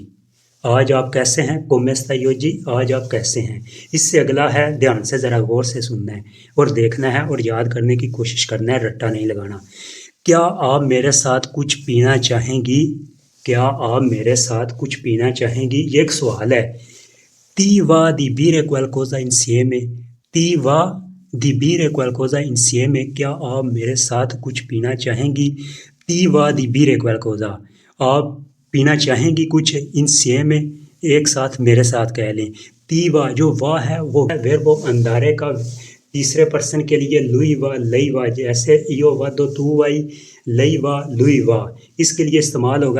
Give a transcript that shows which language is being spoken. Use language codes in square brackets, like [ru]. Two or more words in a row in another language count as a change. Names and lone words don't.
[hi] आज आप कैसे हैं [it] come stai oggi. [hi] आज आप कैसे हैं। इससे अगला है ध्यान से ज़रा गौर से सुनना है और देखना है और याद करने की कोशिश करना है, रट्टा नहीं लगाना। क्या आप मेरे साथ कुछ पीना चाहेंगी? क्या आप मेरे साथ कुछ पीना चाहेंगी? ये एक सवाल है। [it] Ti va di bere qualcosa insieme? Ti va di bere qualcosa insieme? [hi] क्या आप मेरे साथ कुछ पीना चाहेंगी? [it] Ti va di bere qualcosa? [hi] आप पीना चाहेंगी कुछ insieme? एक साथ मेरे साथ कह लें। [it] ti va [hi] जो वा है वो वर्ब अंदारे का तीसरे पर्सन के लिए [it] lui va lei va, [hi] जैसे [it] io va do tu vai lei va lui va, [hi] इसके लिए इस्तेमाल होगा।